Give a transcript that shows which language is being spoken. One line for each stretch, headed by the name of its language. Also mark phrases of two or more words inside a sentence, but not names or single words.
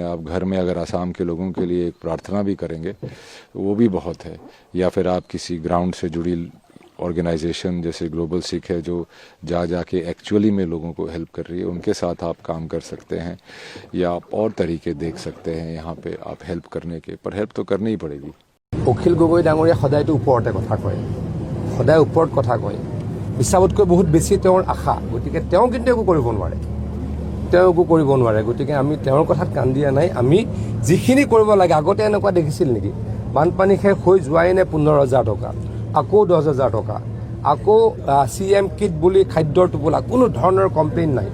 Hindi: आप घर में अगर आसाम के लोगों के लिए एक प्रार्थना भी करेंगे वो भी बहुत है, या फिर आप किसी ग्राउंड से जुड़ी ऑर्गेनाइजेशन जैसे ग्लोबल सिख है, जो जाके एक्चुअली में लोगों को हेल्प कर रही है, उनके साथ आप काम कर सकते हैं, या आप और तरीके देख सकते हैं यहाँ पे आप हेल्प करने के। पर हेल्प तो करनी ही पड़ेगी।
Assamese: অখিল গগৈ ডাঙৰীয়া সদায়তো ওপৰতে কথা কয়, সদায় ওপৰত কথা কয়। হিচাপতকৈ বহুত বেছি তেওঁৰ আশা, গতিকে তেওঁ কিন্তু একো কৰিব নোৱাৰে। গতিকে আমি তেওঁৰ কথাত কাণ দিয়া নাই। আমি যিখিনি কৰিব লাগে, আগতে এনেকুৱা দেখিছিল নেকি, বানপানী শেষ হৈ যোৱাই নে 15,000 টকা, আকৌ 10,000 টকা, আকৌ CM কিট বুলি খাদ্যৰ টোপোলা, কোনো ধৰণৰ কমপ্লেইন নাই।